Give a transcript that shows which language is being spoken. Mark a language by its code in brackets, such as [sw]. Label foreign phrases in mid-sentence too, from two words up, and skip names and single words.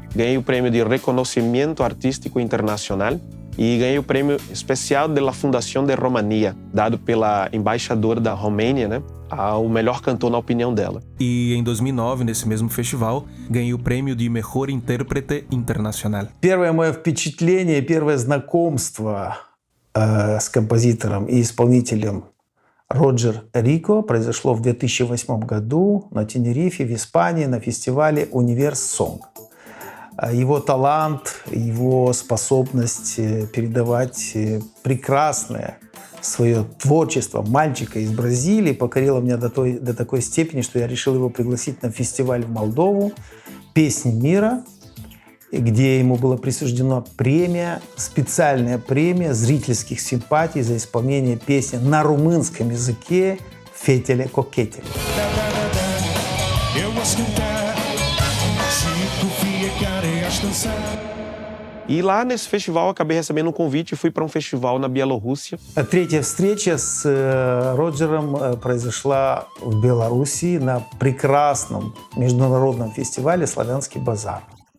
[pt] Ganhei o prêmio de Reconhecimento Artístico Internacional, e ganhei o prêmio especial da Fundação de Romania, dado pela embaixadora da Romênia, né, ao melhor cantor na opinião dela. E em 2009, nesse mesmo festival, ganhei o prêmio de Mejor Intérprete Internacional. [ru] Первое мое впечатление, первое знакомство с композитором и исполнителем Роджер Рико произошло в 2008 году на Тенерифе, в Испании, на фестивале Universong. Его талант, его способность передавать прекрасное свое творчество мальчика из Бразилии покорило меня до такой степени, что я решил его пригласить на фестиваль в Молдову «Песни мира», где ему была присуждена премия, специальная премия зрительских симпатий за исполнение песни на румынском языке «Фетеле кокетеле». [pt] E lá nesse festival eu acabei recebendo um convite e fui para um festival na Bielorrússia. [ru] Третья встреча с Роджером произошла в Белоруссии на прекрасном международном фестивале «Славянский базар».